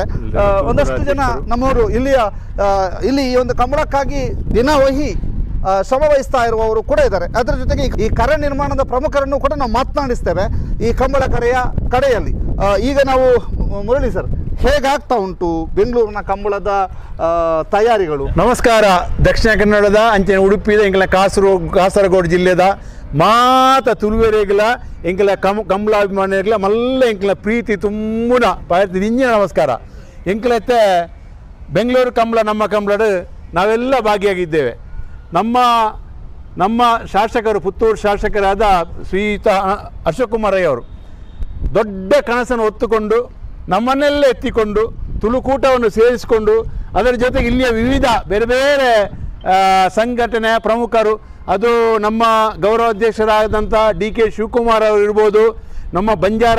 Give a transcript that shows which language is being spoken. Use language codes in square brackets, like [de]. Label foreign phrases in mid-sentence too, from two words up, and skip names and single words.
[kn] ಒಂದಷ್ಟು ಜನ ನಮ್ಮವರು ಇಲ್ಲಿ ಈ ಒಂದು ಕಂಬಳಕ್ಕಾಗಿ ದಿನವಹಿ ಶ್ರಮ ವಹಿಸ್ತಾ ಇರುವವರು ಕೂಡ ಇದ್ದಾರೆ. ಅದರ ಜೊತೆಗೆ ಈ ಕರೆ ನಿರ್ಮಾಣದ ಪ್ರಮುಖರನ್ನು ಕೂಡ ನಾವು ಮಾತನಾಡಿಸ್ತೇವೆ ಈ ಕಂಬಳ ಕರೆಯ ಕಡೆಯಲ್ಲಿ. ಈಗ ನಾವು ಮುರಳಿ ಸರ್, ಹೇಗಾಗ್ತಾ ಉಂಟು ಬೆಂಗಳೂರಿನ ಕಂಬಳದ ತಯಾರಿಗಳು? ನಮಸ್ಕಾರ. [tcy] ದಕ್ಷಿಣ ಕನ್ನಡದ ಅಂಚೆ ಉಡುಪಿದ ಎಂಕಲ ಕಾಸರಗೋಡು ಜಿಲ್ಲೆದ ಮಾತ ತುಳುವೆರೆಗಳ ಎಂಕಲ ಕಂಬಳಾಭಿಮಾನಿಗಳ ಮಲ್ಲ ಎಂಕಲ ಪ್ರೀತಿ ತುಂಬುನ ಪಾಯ್ತಿ ನಿಂಜ ನಮಸ್ಕಾರ. [kn] ಎಂಕಲತ್ತೆ ಬೆಂಗಳೂರು ಕಂಬಳ ನಮ್ಮ ಕಂಬಳದ ನಾವೆಲ್ಲ ಭಾಗಿಯಾಗಿದ್ದೇವೆ. ನಮ್ಮ ಶಾಸಕರು, ಪುತ್ತೂರು ಶಾಸಕರಾದ ಶ್ರೀಯುತ ಅಶೋಕ್ ಕುಮಾರ್ ರೈ ಅವರು ದೊಡ್ಡ ಕನಸನ್ನು ಹೊತ್ತುಕೊಂಡು ನಮ್ಮನ್ನೆಲ್ಲ ಎತ್ತಿಕೊಂಡು ತುಳುಕೂಟವನ್ನು ಸೇರಿಸಿಕೊಂಡು ಅದರ ಜೊತೆಗೆ ಇಲ್ಲಿಯ ವಿವಿಧ ಬೇರೆ ಬೇರೆ ಸಂಘಟನೆಯ ಪ್ರಮುಖರು, ಅದು ನಮ್ಮ ಗೌರವಾಧ್ಯಕ್ಷರಾದಂಥ DK ಶಿವಕುಮಾರ್ ಅವರು ಇರ್ಬೋದು, ನಮ್ಮ ಬಂಜಾರ